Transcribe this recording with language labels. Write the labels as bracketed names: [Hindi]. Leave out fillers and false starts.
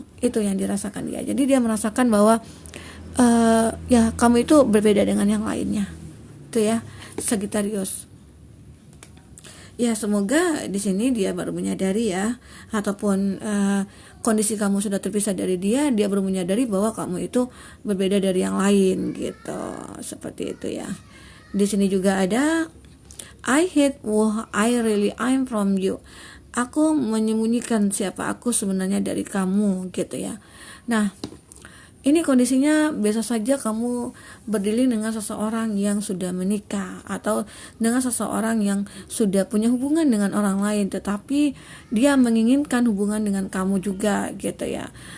[Indonesian] Itu yang dirasakan dia. Jadi dia merasakan bahwa ya kamu itu berbeda dengan yang lainnya. Itu ya, Sagittarius. Ya semoga di sini dia baru menyadari ya, ataupun kondisi kamu sudah terpisah dari dia baru menyadari bahwa kamu itu berbeda dari yang lain gitu, seperti itu ya. Di sini juga ada [English] I hate who I really am from you. [Indonesian] Aku menyembunyikan siapa aku sebenarnya dari kamu gitu ya. Nah, ini kondisinya biasa saja kamu berdiri dengan seseorang yang sudah menikah atau dengan seseorang yang sudah punya hubungan dengan orang lain, tetapi dia menginginkan hubungan dengan kamu juga gitu ya.